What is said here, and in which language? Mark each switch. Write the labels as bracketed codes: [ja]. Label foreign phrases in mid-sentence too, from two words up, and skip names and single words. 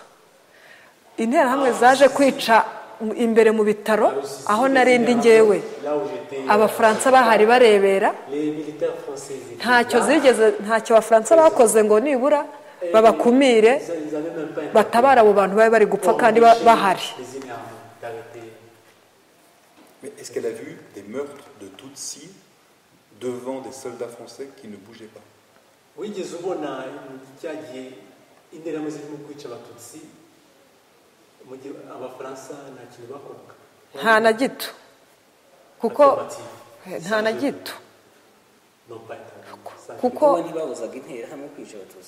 [rw] Interahamwe zaje kwica imbere mu bitaro aho narindi ngewe, abafaransa bahari barebera, ntacyo abafaransa bakoze ngo nibura babakumire batabara abo bantu bari gupfa kandi bahari. [fr] Mais est-ce qu'elle a vu des meurtres de Tutsis devant des soldats français qui ne bougeaient pas? [rw] wigeze ubona cyagiye interahamwe zirimo kwica abatutsi mu gihe abafaransa nta kintu bakoraga? Nta na gito, kuko nta na gito, kuko ntibabuzaga interahamwe kwica abatutsi.